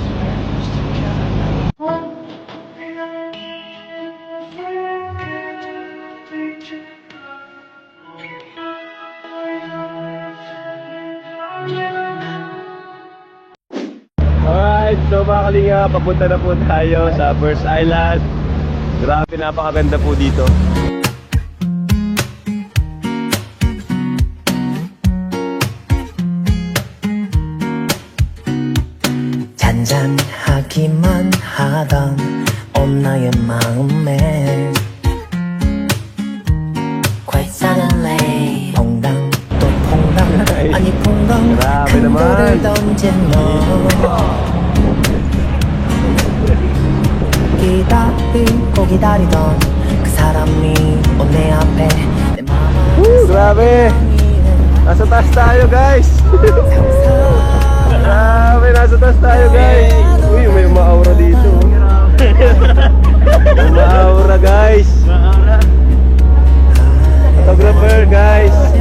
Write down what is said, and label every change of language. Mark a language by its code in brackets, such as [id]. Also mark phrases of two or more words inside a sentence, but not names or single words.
[tl] Alright, so mga kalinga, papunta na po tayo sa First Island. Grabe, napakaganda po dito. [ko] 잔잔하기만 하던 온 나의 마음에 [en] Quite suddenly [ko] 퐁당 또 퐁당 아니 퐁당 [tl] Grabe [ko] 큰 [tl] naman. [ko] 돌을 던진 너 기다리고 기다리던 그 사람이 온 내 앞에 내 마음을 [tl] Grabe! Nasa taas tayo, guys! Grabe, nasa taas tayo, guys! Uy, may ma-aura dito. May ma-aura, guys! Photographer, guys!